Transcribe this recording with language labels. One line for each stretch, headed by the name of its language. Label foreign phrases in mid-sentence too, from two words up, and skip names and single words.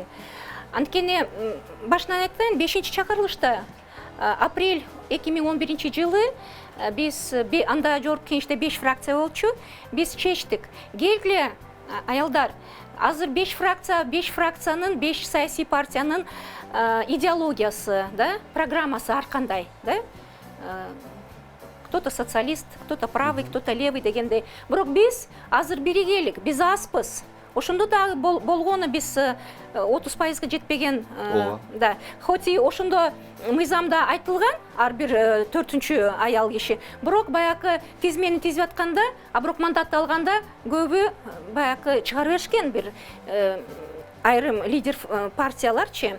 Kyrgyz: Анткени башынан айткан 5-чи чакырылышта апрель 2011 жылы биз анда жогорку кеңеште 5 фракция болчу. Биз чечтик. Келгиле аялдар, азыр 5 фракциянын, 5 саясий партиянын идеологиясы, да, программасы ар кандай, да?
Russian: Кто-то социалист, кто-то правый, кто-то левый дегендей.
Kyrgyz: Бирок биз азыр биригелик, биз аспыз. Ошондо дагы болгону биз 30%га жетпеген, да.
Russian: Хоть и
Kyrgyz: ошондо мыйзамда айтылган ар бир 4-чү аял киши, бирок баягы тизмени тизип атканда, бирок мандатты алганда көбү баягы чыгарып беришкен бир айрым лидер партияларчы.